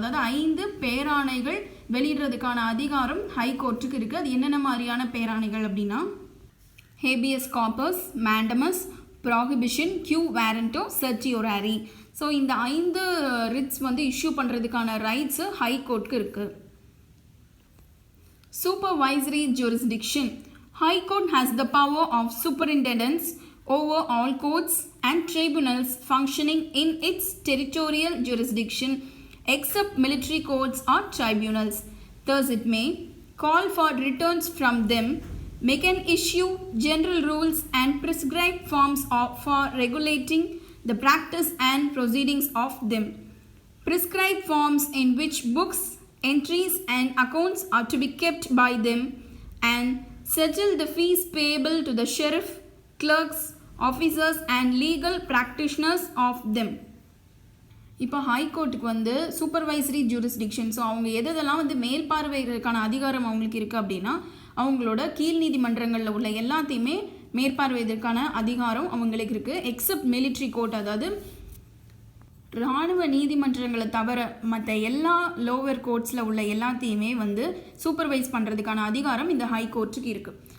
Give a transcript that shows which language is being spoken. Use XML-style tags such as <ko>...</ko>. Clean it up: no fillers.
<ta>அதாவது 5 பேராணைகள் வெளியிடுறதுக்கான அதிகாரம் ஹைகோர்ட்டுக்கு இருக்குது. அது என்னென்ன மாதிரியான பேராணைகள் அப்படின்னா, habeas corpus, mandamus, prohibition, Q warranto, சர்டியோராரி. So இந்த 5 ரிட்ஸ் வந்து இஷ்யூ பண்ணுறதுக்கான ரைட்ஸு ஹை கோர்ட்டுக்கு இருக்குது.</ta> <en>Supervisory jurisdiction. High Court has the power of superintendence over all courts and tribunals functioning in its territorial jurisdiction except military courts or tribunals. Thus it may call for returns from them, may can issue general rules and prescribed forms for regulating the practice and proceedings of them. Prescribed forms in which books, entries and accounts are to be kept by them, and settle the fees payable to the sheriff, clerks, officers and legal practitioners of them.</en> <ta>இப்போ ஹைகோர்ட்டுக்கு வந்து supervisory jurisdiction, so அவங்க எதெல்லாம் வந்து மேற்பார்வையிடுறதுக்கான அதிகாரம் அவங்களுக்கு இருக்குது அப்படின்னா, அவங்களோட கீழ் நீதிமன்றங்களில் உள்ள எல்லாத்தையுமே மேற்பார்வையிடுறதுக்கான அதிகாரம் அவங்களுக்கு இருக்குது. எக்ஸப்ட் மிலிட்ரி கோர்ட், அதாவது இராணுவ நீதிமன்றங்களை தவிர மற்ற எல்லா லோவர் கோர்ட்ஸில் உள்ள எல்லாத்தையுமே வந்து சூப்பர்வைஸ் பண்ணுறதுக்கான அதிகாரம் இந்த ஹை கோர்ட்டுக்கு இருக்குது.</ta>